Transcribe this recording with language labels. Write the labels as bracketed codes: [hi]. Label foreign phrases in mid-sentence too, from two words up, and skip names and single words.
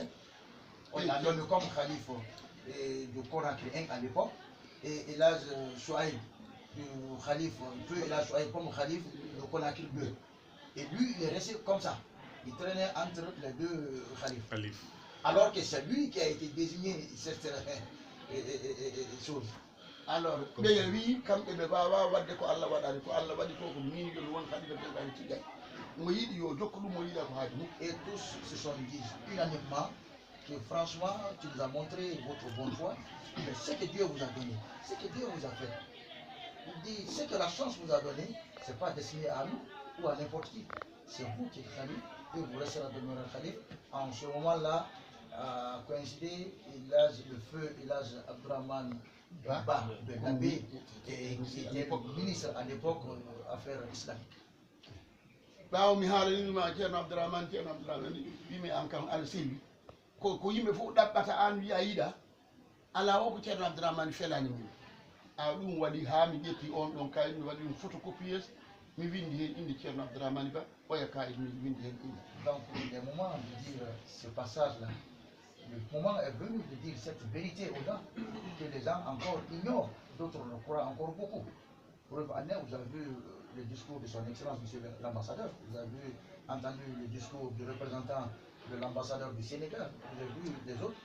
[fr] On l'a nommé comme khalife du Conakry 1 à l'époque, et Elhaj Chouaib, du khalife, Feu Elhaj Chouaib comme khalife de Conakry 2. Et lui, il est resté comme ça. Il traînait entre les deux khalifes. Alors que c'est lui qui a été désigné cette chose. Alors, [ff] ɓeye wi kamɓe ɓe mbawa wadde ko Allah waɗani ko Allah waɗi ko ko miñol won khalifa ɓeɗani tigay mo yiɗi yo jokka ɗum mo yiɗa ko haaju mum. [fr] Et tous se sont dit unanimement que franchement tu nous as montré votre bonne foi, mais ce que Dieu vous a donné, ce que Dieu vous a fait, il dit ce que la chance vous a donné, c'est pas destiné à nous ou à n'importe qui, c'est vous qui êtes khalife et vous resterez demeurer khalife. En ce moment-là a coïncidé le feu Elhaj Abdourahmane Ba de Gambie, qui était ministre à l'époque affaires islamiques. [ff] ɓawo mi haalanima ceerno Abdourahmane wimi am kam aɗa selwi ko yimɓe fof ɗaɓɓata an wiya yiɗa ala o ko ceerno abdourahmane felani min a ɗum waɗi ha mi ƴetti on ɗon kayit mi waɗi ɗum photocopies mi windi hen inde ceerno abdourahmane ba oya kayit mi windi hen inde. [fr] Donc le moment de dire ce passage là, le moment est venu de dire cette vérité aux gens que les gens encore ignorent, d'autres le croient encore beaucoup. Preuve en est, vous avez vu le discours de son excellence monsieur l'ambassadeur, vous avez entendu le discours du représentant de l'ambassadeur du Sénégal, vous avez vu les autres.